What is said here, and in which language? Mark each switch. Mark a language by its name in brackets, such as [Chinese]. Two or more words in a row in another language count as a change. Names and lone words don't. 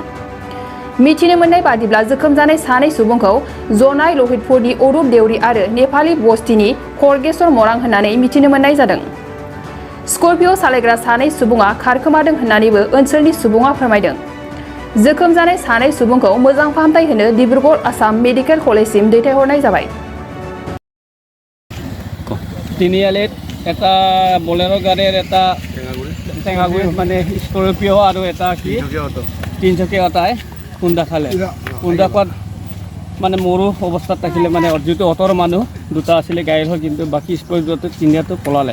[Bodo] मिथिनो मोननाय बादिब्ला जोखोम जानाय सानै सुबुंखौ जनाय लहितपुरनि अरुप देउरि आरो नेपालि बस्तिनि खरगेश्वर मरां होननानै मिथिनो मोननाय जादों। स्कर्पिय' सालायग्रा सानै सुबुङा खारखोमादों होननानैबो ओनसोलनि सुबुङा फोरमायदों। जोखोम जानाय सानै सुबुंखौ मोजां फाहामथाय होनो डिब्रुगड़ आसाम मेडिकेल कलेजसिम दैथायहरनाय जाबाय। [Assamese] তিনিআলিত এটা বলেৰো গাড়ীৰ এটা টেঙাগুৰি মানে স্কৰ্পিঅ' আৰু এটা কি তিনিচকীয়া অটাই খুন্দা খালে। খুন্দা খোৱাত মানে মোৰো অৱস্থাত থাকিলে মানে যিটো অটৰ মানুহ দুটা আছিলে গাড়ীৰ হ'ল, কিন্তু বাকী স্কৰ্পিঅ'টো তিনিটাটো পলালে।